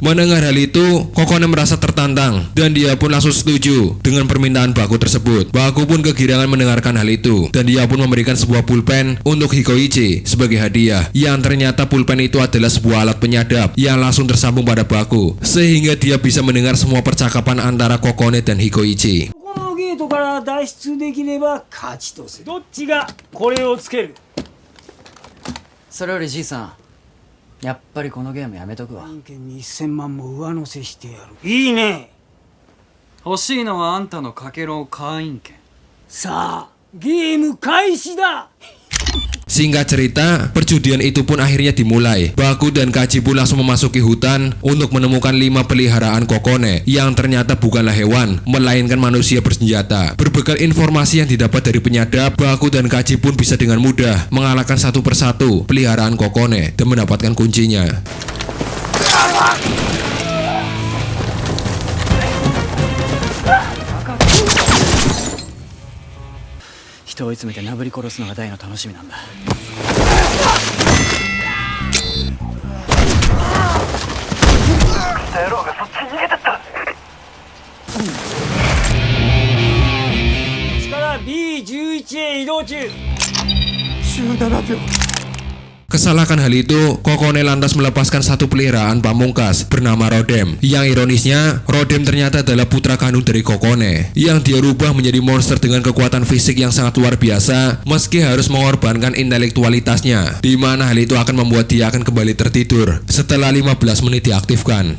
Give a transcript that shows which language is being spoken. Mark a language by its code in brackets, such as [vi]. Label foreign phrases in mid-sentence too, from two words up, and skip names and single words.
[id] Mendengar hal itu, Kokone merasa tertantang dan dia pun langsung setuju dengan permintaan Baku tersebut. Baku pun kegirangan mendengarkan hal itu dan dia pun memberikan sebuah pulpen untuk Hikoichi sebagai hadiah, yang ternyata pulpen itu adalah sebuah alat penyadap yang langsung tersambung pada Baku sehingga dia bisa mendengar semua percakapan antara Kokone dan Hikoichi. [ja] このゲートから脱出できれば勝ちとする。どっちがこれをつける？それよりじいさん、やっぱりこのゲームやめとくわ。案件に1000万も上乗せしてやる。いいね。欲しいのはあんたのかけろ会員権。さあゲーム開始だ。 [id] Singkat cerita, perjudian itu pun akhirnya dimulai. Baku dan Kaji pun langsung memasuki hutan untuk menemukan 5 peliharaan kokone yang ternyata bukanlah hewan, melainkan manusia bersenjata. Berbekal informasi yang didapat dari penyadap, Baku dan Kaji pun bisa dengan mudah mengalahkan satu persatu peliharaan kokone dan mendapatkan kuncinya. [ja] 人を追い詰めてなぶり殺すのが大の楽しみなんだ。力 B11 へ移動中。 [id] Kesalahan hal itu, Kokone lantas melepaskan satu peliharaan pamungkas bernama Rodem. Yang ironisnya, Rodem ternyata adalah putra kandung dari Kokone, yang dia rubah menjadi monster dengan kekuatan fisik yang sangat luar biasa, meski harus mengorbankan intelektualitasnya, di mana hal itu akan membuat dia akan kembali tertidur setelah 15 menit diaktifkan.